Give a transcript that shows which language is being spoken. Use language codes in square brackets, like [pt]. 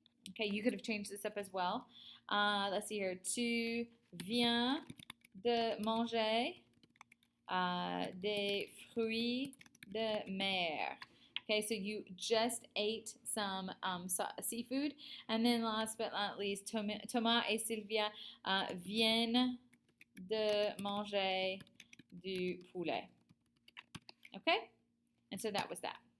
[en] Okay, you could have changed this up as well. Let's see here. [fr] Tu viens de manger des fruits de mer. [en] Okay, so you just ate some seafood. And then last but not least, [fr] Thomas et Sylvia viennent de manger du poulet. [en] Okay? And so that was that.